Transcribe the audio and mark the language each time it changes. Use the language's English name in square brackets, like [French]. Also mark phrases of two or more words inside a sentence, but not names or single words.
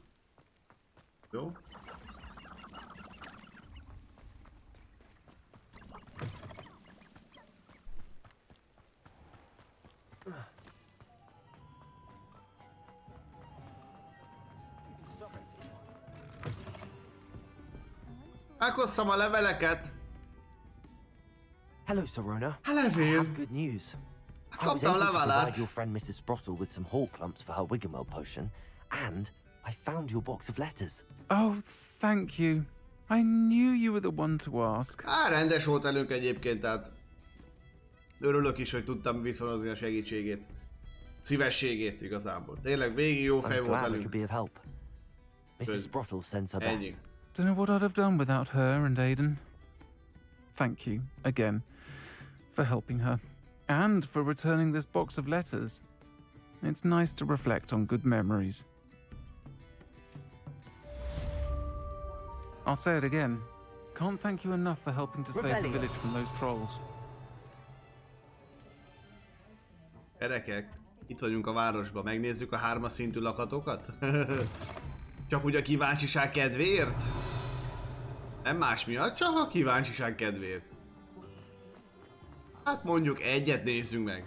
[Hungarian] Jó. Meghoztam a leveleket. [English] Hello, Sorona. [Hungarian] A [English] I [Hungarian] levél. [English] have good news. I was [Hungarian] Kaptam [English] able to [Hungarian] levelet. [English] provide your friend Mrs. Sprottle with some hall clumps for her Wiggenweld potion, and I found your box of letters. Oh, thank you. I knew you were the one to ask. [Hungarian] Á, rendes volt velünk egyébként, tehát örülök is, hogy tudtam viszonozni a segítségét. Szívességét igazából. Tényleg végig jó fej [English] I'm [Hungarian] volt [English] glad I [Hungarian] velünk. [English] could be of help. Mrs. Good. Sprottle sends her [Hungarian] Ennyi. [English] best. Don't know what I'd have done without her and Aidan. Thank you, again, for helping her. And for returning this box of letters. It's nice to reflect on good memories. I'll say it again. Can't thank you enough for helping to save the Revelio. village from those trolls. [Hungarian] Gyerekek, itt vagyunk a városban. Megnézzük a 3-as szintű lakatokat? Csak úgy a kíváncsiság kedvéért? Nem más miatt, csak a kíváncsiság kedvéért. Hát mondjuk egyet nézzünk meg.